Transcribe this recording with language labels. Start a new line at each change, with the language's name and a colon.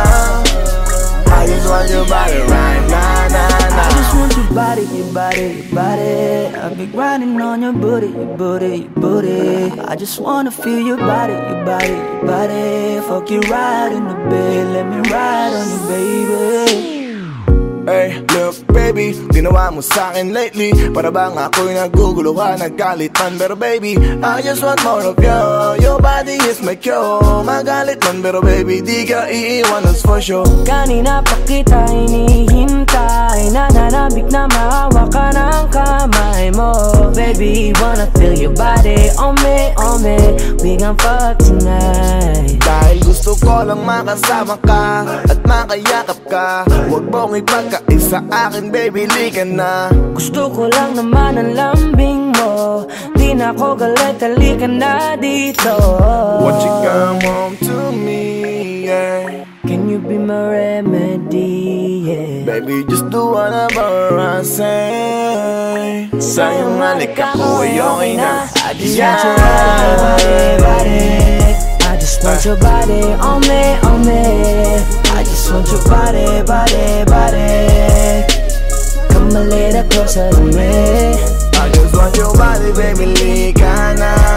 English: I just want your body right now, I just want your body, your body, your body. I've been grinding on your booty, your booty, your booty. I just wanna feel your body, your body, your body. Fuck you right in the bed, let me ride on you, baby.
Filipino: Hey, look baby, ginawa mo sa'kin lately. Para bang ako'y naguguluhan, nagkalitan.
English: Pero baby, I just want more of you. Your body is my cure. Magalit man pero baby, di ka iiwan, that's for sure.
Filipino: Kanina pa kita hinihintay, nananabik na maawa ka ng kamay mo.
English: Baby, wanna feel your body on me, on me. We gon' fuck tonight.
Filipino: Dahil gusto ko lang makasama ka at makayakap ka. Huwag mong ipagkaisa akin, baby, liga na. Gusto ko lang naman ang lambing mo. Di na ako galit, halika na dito.
English: Won't you come home to me, yeah. Can you be my remedy, yeah. Baby, just do whatever I say.
Filipino: Sa'yong halika ko ay okay na.
English: I just want your body, body. I just want your body on me, on me. I just want your body, body, body. Come a little closer to me. I just want your body, baby, liga na.